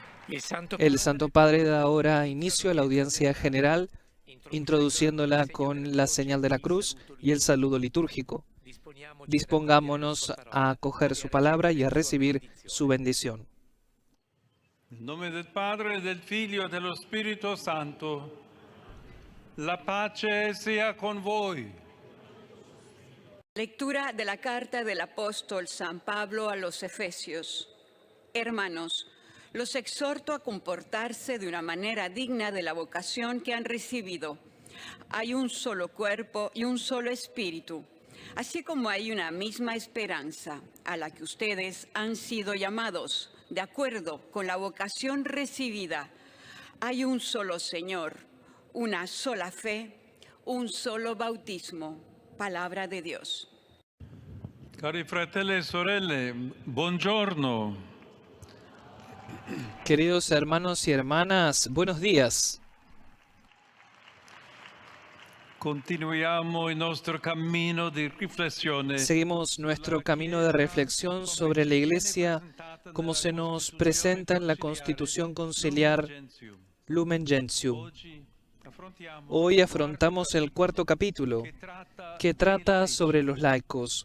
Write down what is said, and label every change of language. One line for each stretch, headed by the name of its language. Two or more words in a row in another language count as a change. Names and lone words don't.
Spanish: El Santo Padre da ahora inicio a la audiencia general, introduciéndola con la señal de la cruz y el saludo litúrgico. Dispongámonos a acoger su palabra y a recibir su bendición.
Italian: En nome del Padre, del Figlio e dello Spirito Santo, la pace sea con voi.
Spanish: Lectura de la carta del apóstol San Pablo a los Efesios. Hermanos, los exhorto a comportarse de una manera digna de la vocación que han recibido. Hay un solo cuerpo y un solo espíritu, así como hay una misma esperanza a la que ustedes han sido llamados, de acuerdo con la vocación recibida. Hay un solo Señor, una sola fe, un solo bautismo. Palabra de Dios.
Italian: Cari fratelli e sorelle, buongiorno.
Spanish: Queridos hermanos y hermanas, buenos días.
Italian: Continuiamo il nostro cammino di riflessione.
Spanish: Seguimos nuestro camino de reflexión sobre la Iglesia como se nos presenta en la Constitución Conciliar Lumen Gentium. Hoy afrontamos el cuarto capítulo, que trata sobre los laicos.